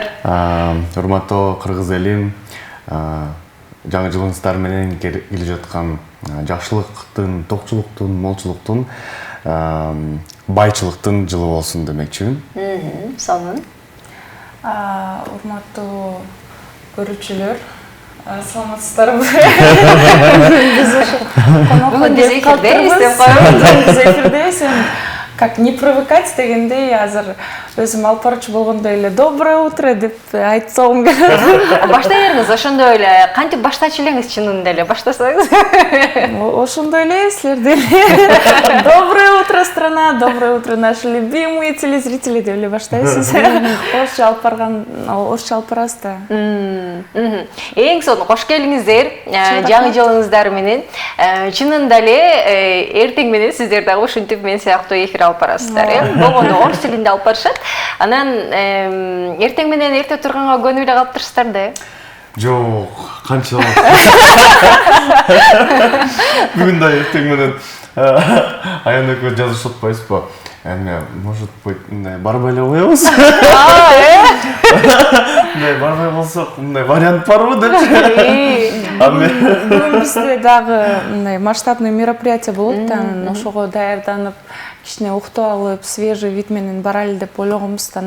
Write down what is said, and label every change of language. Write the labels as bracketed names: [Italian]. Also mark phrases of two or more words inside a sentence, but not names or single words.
[Kyrgyz] Урматтуу кыргыз элим, жаңы жылыңыздар менен келе жаткан жакшылыктын, токчулуктун, молчулуктун, байчылыктын жылы болсун демекчимин. Сонун. Урматтуу көрүүчүлөр, саламатсыздарбы? Бүгүн биз эфирдебиз деп коебуз. Биз эфирдебиз. [Russian] Как не привыкать [Kyrgyz] дегендей, азыр өзүм алып барчу болгондой эле [Russian] доброе утро [Kyrgyz] деп айтсам келет. Баштай бериңиз, ошондой эле кантип баштачу элеңиз чынында эле баштасаңыз. Ошондой эле силер деле. [Russian] Доброе утро, страна, доброе утро, наши любимые телезрители [Kyrgyz] деп эле баштайсыз. Орусча алып барган, орусча алып барасыз да. Эң сонун кош келиңиздер, жаңы жылыңыздар менен. Чынында эле эртең менен сиздер дагы ушинтип мен сыяктуу эфир алып барасыздар. Болгону орус тилинде алып барышат. Анан эртең менен эрте турганга көнүп эле калыптырсыздар да. Жок, канчалык. Бүгүн да эртең менен аян экөө жазышып атпайсызбы? Эми, [Russian] может быть, [Kyrgyz] барбай эле коебуз. Барбай болсок, мындай вариант барбы депчи. Бүгүн бизде дагы [Russian] масштабный мероприятие [Kyrgyz] болот да, ошого даярданып, кичине уктуп алып, [Russian] свежий вид [Kyrgyz] менен баралы деп ойлогонбуз да.